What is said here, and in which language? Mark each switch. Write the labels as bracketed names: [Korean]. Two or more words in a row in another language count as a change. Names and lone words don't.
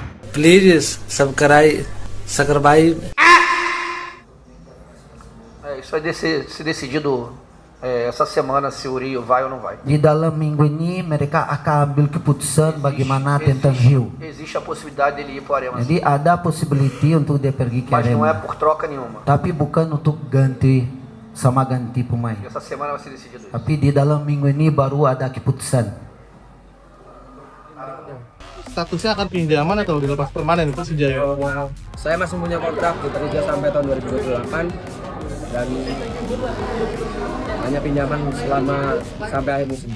[English] Please subscribe. [Portuguese] Isso vai ser decidido essa semana se o Rio vai ou não vai. [Indonesian] Di dalam minggu ini mereka akan ambil keputusan bagaimana tentang Rio. [Portuguese] Existe a possibilidade dele ir para o Arema. [Indonesian] Jadi ada possibility untuk dia pergi ke [Portuguese] Mas não é Arema. por troca nenhuma. [Indonesian] Tapi bukan untuk ganti pemain. [Portuguese] Essa semana vai ser decidido isso. [Indonesian] Tapi di dalam minggu ini baru ada keputusan. Statusnya akan pinjaman atau dilepas permanen itu Persija? Saya masih punya kontrak di Persija sampai tahun 2028 dan hanya pinjaman selama sampai akhir musim.